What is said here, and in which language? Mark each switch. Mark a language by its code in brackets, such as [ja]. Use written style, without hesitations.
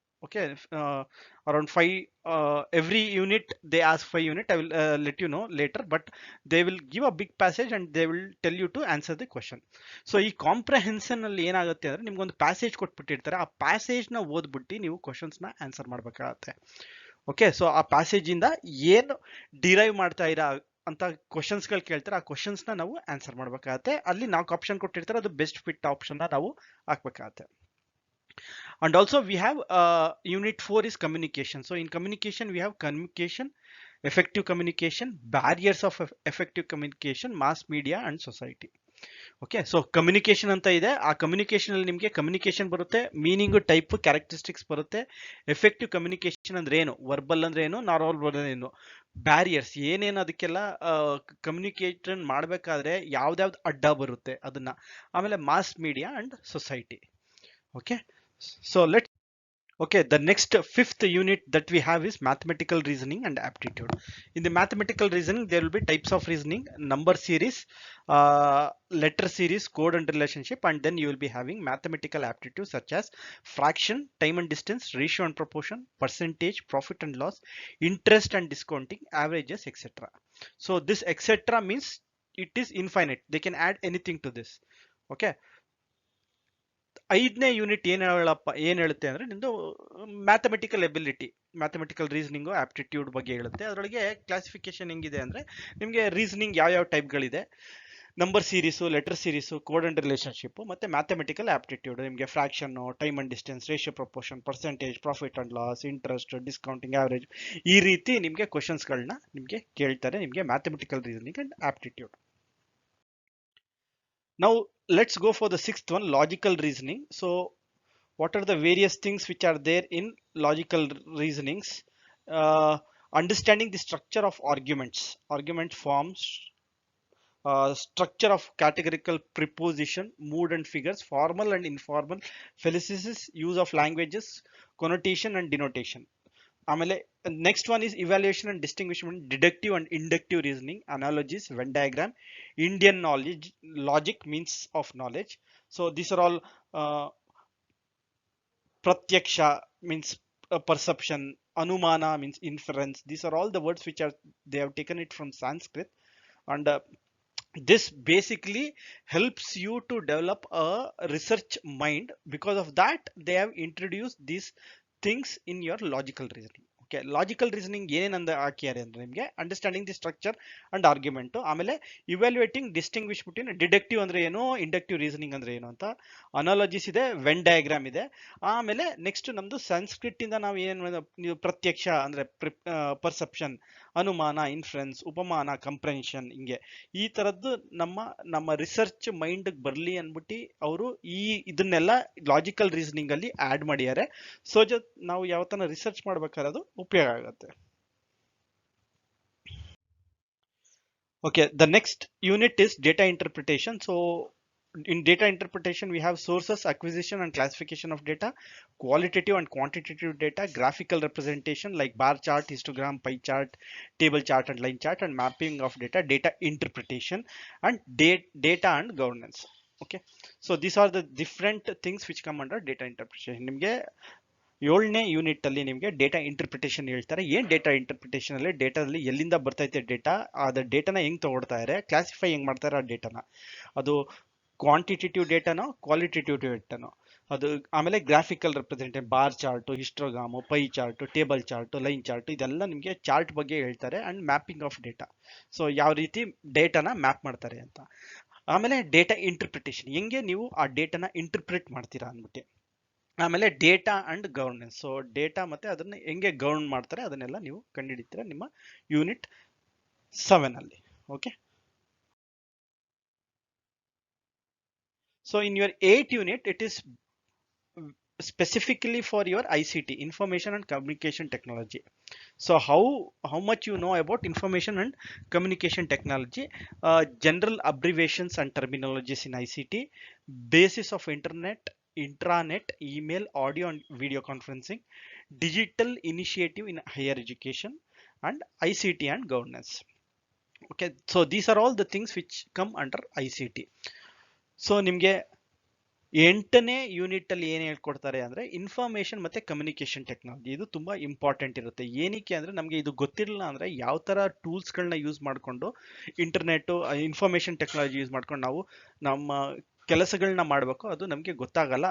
[en] Okay, around 5 every unit they ask 5 unit. I will let you know later, but they will give a big passage and they will tell you to answer the question. [kn] So ಈ comprehension ಅಲ್ಲಿ ಏನಾಗುತ್ತೆ ಅಂದ್ರೆ ನಿಮ್ಗೊಂದು passage ಕೊಟ್ಬಿಟ್ಟಿರ್ತಾರೆ, ಆ passage ನ ಓದ್ಬಿಟ್ಟು ನೀವು questions ನ answer ಮಾಡ್ಬೇಕಾಗತ್ತೆ. ಓಕೆ, ಸೊ ಆ ಪ್ಯಾಸೇಜ್ ಇಂದ ಏನು ಡಿರೈವ್ ಮಾಡ್ತಾ ಇರಾ ಅಂತ ಕ್ವಶನ್ಸ್ ಗಳು ಕೇಳ್ತಾರೆ, ಆ ಕ್ವಶನ್ಸ್ ನ ನಾವು ಆನ್ಸರ್ ಮಾಡ್ಬೇಕಾಗತ್ತೆ. ಅಲ್ಲಿ ನಾಲ್ಕು ಆಪ್ಷನ್ ಕೊಟ್ಟಿರ್ತಾರೆ, ಅದು ಬೆಸ್ಟ್ ಫಿಟ್ ಆಪ್ಷನ್ ನ ನಾವು ಹಾಕ್ಬೇಕಾಗತ್ತೆ. [en] And also we have unit 4 is communication. So in communication we have communication, effective communication, barriers of effective communication, mass media and society. [kn] Okay, so communication ಅಂತ ಇದೆ. ಆ ಕಮ್ಯುನಿಕೇಶನ್ ಅಲ್ಲಿ ನಿಮಗೆ communication ಬರುತ್ತೆ, meaning, type, characteristics ಬರುತ್ತೆ. Effective communication ಅಂದ್ರೆ ಏನು, verbal ಅಂದ್ರೆ ಏನು, ನಾನ್ ವರ್ಬಲ್ ಅಂದ್ರೆ ಏನು, ಬ್ಯಾರಿಯರ್ಸ್ ಏನೇನು, ಅದಕ್ಕೆಲ್ಲ ಕಮ್ಯುನಿಕೇಷನ್ ಮಾಡಬೇಕಾದ್ರೆ ಯಾವ್ದಾವ್ದು ಅಡ್ಡ ಬರುತ್ತೆ ಅದನ್ನ, ಆಮೇಲೆ mass media and society. [en] Okay, so let Okay, the next fifth unit that we have is mathematical reasoning and aptitude. In the mathematical reasoning, there will be types of reasoning, number series, letter series, code and relationship, and then you will be having mathematical aptitude such as fraction, time and distance, ratio and proportion, percentage, profit and loss, interest and discounting, averages, etc. So this etc means it is infinite. They can add anything to this. Okay. [kn] 5ನೇ unit ಏನ್ ಹೇಳುತ್ತೆ ಅಂದ್ರೆ ನಿಮ್ದು mathematical ability, mathematical reasoning, aptitude ಬಗ್ಗೆ ಹೇಳುತ್ತೆ. ಅದರೊಳಗೆ classification ಹೆಂಗಿದೆ ಅಂದ್ರೆ ನಿಮ್ಗೆ ರೀಸನಿಂಗ್ ಯಾವ ಟೈಪ್ಗಳಿದೆ, number series, letter series, code and relationship, ಮತ್ತೆ ಮ್ಯಾಥಮೆಟಿಕಲ್ ಆಪ್ಟಿಟ್ಯೂಡ್ ನಿಮಗೆ fraction, time and distance, ratio proportion, percentage, profit and loss, interest, discounting, average, ಈ ರೀತಿ ನಿಮಗೆ ಕ್ವಶನ್ಸ್ಗಳನ್ನ ನಿಮಗೆ ಕೇಳ್ತಾರೆ ನಿಮಗೆ mathematical reasoning and aptitude. [en] Now let's go for the 6th one, logical reasoning. So what are the various things which are there in logical reasonings? Understanding the structure of arguments, argument forms, structure of categorical preposition, mood and figures, formal and informal phrases, use of languages, connotation and denotation. ಆಮೇಲೆ next one is evaluation and distinguishment, deductive and inductive reasoning, analogies, Venn diagram, Indian knowledge, logic means of knowledge. So these are all pratyaksha means perception, anumana means inference. These are all the words which are, they have taken it from Sanskrit, and this basically helps you to develop a research mind. Because of that they have introduced these things in your logical reasoning. [kn] Okay, logical reasoning ಏನೇನಂದ ಹಾಕಿದ್ದಾರೆ ಅಂದ್ರೆ ನಿಮಗೆ [en] understanding the structure and argument, [kn] ಆಮೇಲೆ evaluating distinguish between deductive ಅಂದ್ರೆ ಏನು, inductive reasoning ಅಂದ್ರೆ ಏನು ಅಂತ, ಅನಾಲಜಿಸ್ ಇದೆ, ವೆನ್ ಡಯಾಗ್ರಾಮ್ ಇದೆ. ಆಮೇಲೆ ನೆಕ್ಸ್ಟ್ ನಮ್ದು ಸಂಸ್ಕೃತ್ ಇಂದ ನಾವು ಏನು ಪ್ರತ್ಯಕ್ಷ ಅಂದ್ರೆ ಪರ್ಸೆಪ್ಷನ್, ಅನುಮಾನ, ಇನ್ಫ್ಲುಯೆನ್ಸ್, ಉಪಮಾನ, ಕಂಪ್ರೆನ್ಷನ್, ಹಿಂಗೆ ಈ ತರದ್ದು ನಮ್ಮ ರಿಸರ್ಚ್ ಮೈಂಡ್ ಬರ್ಲಿ ಅನ್ಬಿಟ್ಟು ಅವರು ಇದನ್ನೆಲ್ಲ ಲಾಜಿಕಲ್ ರೀಸನಿಂಗ್ ಅಲ್ಲಿ ಆಡ್ ಮಾಡಿದ್ದಾರೆ. ಸೊ ನಾವು ಯಾವ ತರ ರಿಸರ್ಚ್ ಮಾಡ್ಬೇಕಾದ್ರೆ ಅದು ಉಪಯೋಗ ಆಗುತ್ತೆ. [en] Okay, the next unit is data interpretation. So in data interpretation we have sources, acquisition and classification of data, qualitative and quantitative data, graphical representation like bar chart, histogram, pie chart, table chart and line chart, and mapping of data, data interpretation, and data and governance. Okay, so these are the different things which come under data interpretation. [kn] ನಿಮಗೆ 7ನೇ unit ಅಲ್ಲಿ ನಿಮಗೆ data interpretation ಹೇಳ್ತಾರೆ. ಏನ್ data interpretation ಅಲ್ಲಿ ಡೇಟಾದಲ್ಲಿ ಎಲ್ಲಿಂದ ಬರ್ತೈತೆ data, ಅದ ಡೇಟಾನ ಹೆಂಗ್ ತಗೊಳ್ತಾ ಇದ್ದಾರೆ, ಕ್ಲಾಸಿಫೈ ಹೆಂಗ್ ಮಾಡ್ತಾರೆ ಆ ಡೇಟಾನ, ಅದು ಕ್ವಾಂಟಿಟೇಟಿವ್ ಡೇಟಾನೋ ಕ್ವಾಲಿಟೇಟಿವ್ ಡೇಟಾನೋ ಅದು. ಆಮೇಲೆ graphical representation, bar chart, ಹಿಸ್ಟೋಗ್ರಾಮು, pi chart, table chart, line chart, ಇದೆಲ್ಲ ನಿಮಗೆ ಚಾರ್ಟ್ ಬಗ್ಗೆ ಹೇಳ್ತಾರೆ. And mapping of data, so ಯಾವ ರೀತಿ ಡೇಟಾನ ಮ್ಯಾಪ್ ಮಾಡ್ತಾರೆ ಅಂತ. ಆಮೇಲೆ ಡೇಟಾ ಇಂಟರ್ಪ್ರಿಟೇಷನ್, ಹೆಂಗೆ ನೀವು ಆ ಡೇಟಾನ ಇಂಟರ್ಪ್ರಿಟ್ ಮಾಡ್ತೀರಾ ಅಂದ್ಬಿಟ್ಟು. ಆಮೇಲೆ data and governance, so data ಮತ್ತೆ ಅದನ್ನ ಹೆಂಗೆ ಗವರ್ನ್ ಮಾಡ್ತಾರೆ ಅದನ್ನೆಲ್ಲ ನೀವು ಕಂಡುಹಿಡಿತೀರಾ ನಿಮ್ಮ ಯೂನಿಟ್ 7 ಅಲ್ಲಿ. [en] Okay, so in your 8th unit it is specifically for your ICT, information and communication technology. So how much you know about information and communication technology, general abbreviations and terminologies in ICT, basis of internet, intranet, email, audio and video conferencing, digital initiative in higher education, and ICT and governance. Okay, so these are all the things which come under ICT. [kn] So ನಿಮಗೆ 8ನೇ unit ಅಲ್ಲಿ ಏನ್ ಹೇಳ್ಕೊಡ್ತಾರೆ ಅಂದ್ರೆ information ಮತ್ತೆ communication technology. ಇದು ತುಂಬಾ important ಇರುತ್ತೆ. ಏನಕ್ಕೆ ಅಂದ್ರೆ ನಮಗೆ ಇದು ಗೊತ್ತಿರಲಿಲ್ಲ ಅಂದ್ರೆ ಯಾವ ತರ ಟೂಲ್ಸ್ ಗಳನ್ನ ಯೂಸ್ ಮಾಡ್ಕೊಂಡು ಇಂಟರ್ನೆಟ್ ಇನ್ಫಾರ್ಮೇಶನ್ ಟೆಕ್ನಾಲಜಿ ಯೂಸ್ ಮಾಡ್ಕೊಂಡು ನಾವು ನಮ್ಮ ಕೆಲಸಗಳನ್ನ ಮಾಡಬೇಕು, ಅದು ನಮಗೆ ಗೊತ್ತಾಗಲ್ಲ.